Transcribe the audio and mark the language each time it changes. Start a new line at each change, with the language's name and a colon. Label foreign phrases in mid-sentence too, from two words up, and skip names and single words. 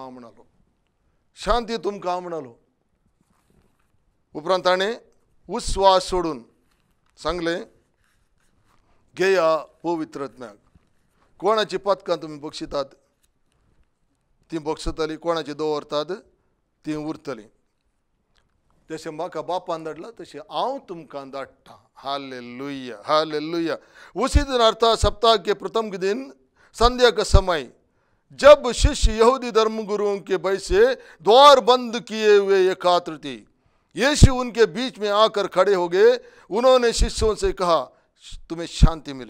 Konkani: म्हणलो शांती तुमकां म्हणलो उपरांत ताणें उस्वास सोडून सांगले घेया पवित्र आत्म्याक कोणाची पथकां तुमी बक्षितात ती बक्षतली कोणाची दवरतात ती उरतली जशें म्हाका बापान धाडला तशें हांव तुमकां धाडटा हालेलुया हालेलुया।
Hindi: उसी दिन अर्थात सप्ताह के प्रथम के दिन संध्या का समय जब शिष्य यहूदी धर्मगुरुओं के भय से द्वार बंद किए हुए एकत्र थे, यीशु उनके बीच में आकर खड़े हो गए। उन्होंने शिष्यों से कहा, तुम्हें शांति मिले।